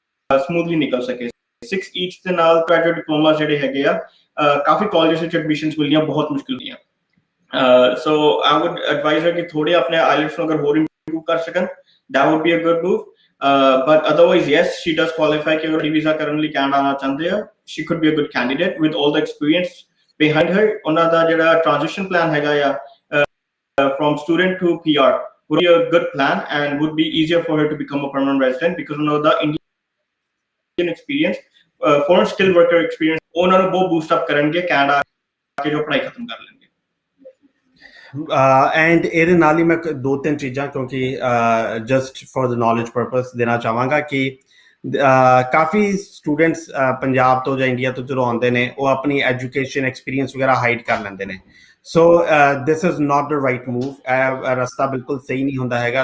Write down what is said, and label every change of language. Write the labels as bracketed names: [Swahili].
[Punjabi] Smoothly ਨਿਕਲ ਸਕੇ 6 each ਦੇ ਨਾਲ graduate diplomas ਜਿਹੜੇ ਹੈਗੇ ਆ ਕਾਫੀ ਕਾਲਜਸ ਵਿੱਚ ਐਡਮਿਸ਼ਨਸ ਮਿਲਣੀਆਂ ਬਹੁਤ ਮੁਸ਼ਕਿਲ ਹੁੰਦੀਆਂ ਸੋ [English] I would advise her [Punjabi] ਕਿ ਥੋੜੇ ਆਪਣੇ IELTS ਨੂੰ ਅਗਰ ਹੋਰ ਇੰਪਰੂਵ ਕਰ ਸਕਣ [English] that would be a good move but otherwise yes she does qualify [Punjabi] ਕਿ ਅਗਰ visa ਕਰਨ ਲਈ ਕੈਨੇਡਾ ਆਉਣਾ ਚਾਹੁੰਦੇ ਆ [English] she could be a good candidate with all the experience behind her [Punjabi] ਉਹਨਾਂ ਦਾ ਜਿਹੜਾ transition plan ਹੈਗਾ ਆ [English] from student to PR would be a good plan and would be easier for her to become a permanent resident, because the Indian experience, foreign skilled worker experience, [Punjabi] ਉਹਨਾਂ ਨੂੰ ਬਹੁਤ boost up ਕਰਨਗੇ Canada ਆ ਕੇ ਜੋ ਪੜ੍ਹਾਈ ਖਤਮ ਕਰ ਲੈਣਗੇ। ਐਂਡ ਇਹਦੇ ਨਾਲ ਹੀ ਮੈਂ ਦੋ ਤਿੰਨ ਚੀਜ਼ਾਂ ਕਿਉਂਕਿ [English] just for the knowledge purpose [Punjabi] ਦੇਣਾ ਚਾਹਾਂਗਾ ਕਿ ਕਾਫੀ ਸਟੂਡੈਂਟਸ ਪੰਜਾਬ ਤੋਂ ਜਾਂ ਇੰਡੀਆ ਤੋਂ ਜਦੋਂ ਆਉਂਦੇ ਨੇ ਉਹ ਆਪਣੀ ਐਜੂਕੇਸ਼ਨ ਐਕਸਪੀਰੀਅੰਸ ਵਗੈਰਾ ਹਾਈਡ ਕਰ ਲੈਂਦੇ ਨੇ। [English] So this is not the right move. [Punjabi] ਇਹ ਰਸਤਾ ਬਿਲਕੁਲ ਸਹੀ ਨਹੀਂ ਹੁੰਦਾ ਹੈਗਾ।